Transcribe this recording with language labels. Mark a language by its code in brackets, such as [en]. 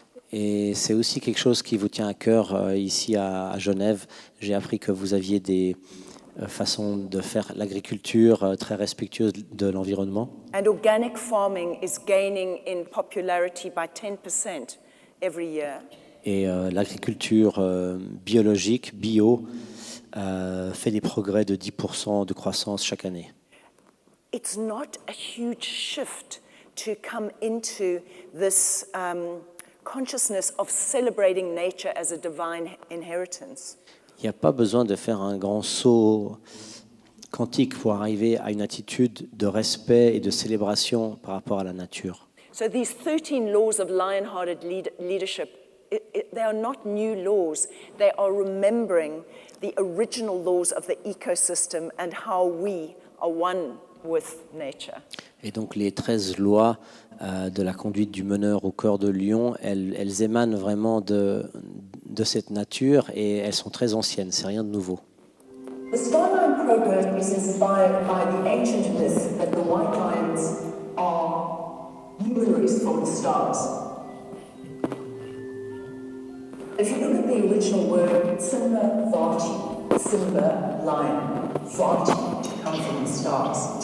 [fr] Et c'est aussi quelque chose qui vous tient à cœur ici à Genève. J'ai appris que vous aviez des façons de faire l'agriculture très respectueuses de l'environnement. [en] And organic farming is gaining in popularity by 10% every year. [fr] Et l'agriculture biologique, bio, fait des progrès de 10% de croissance chaque année. [en] It's not a huge shift to come into this consciousness of celebrating nature as a divine inheritance. [fr] Il n'y a pas besoin de faire un grand saut quantique pour arriver à une attitude de respect et de célébration par rapport à la nature. [en] So these 13 laws of lion-hearted leadership, they are not new laws. They are remembering the original laws of the ecosystem and how we are one with nature. [fr] Et donc les 13 lois de la conduite du meneur au Coeur de Lion, elles émanent vraiment de cette nature et elles sont très anciennes, c'est rien de nouveau. [en] The Starline program is inspired by the ancient myth that the white lions are luminaries from the stars. If you look at the original word, Simba Vati, Simba, lion, Vati, to come from the stars.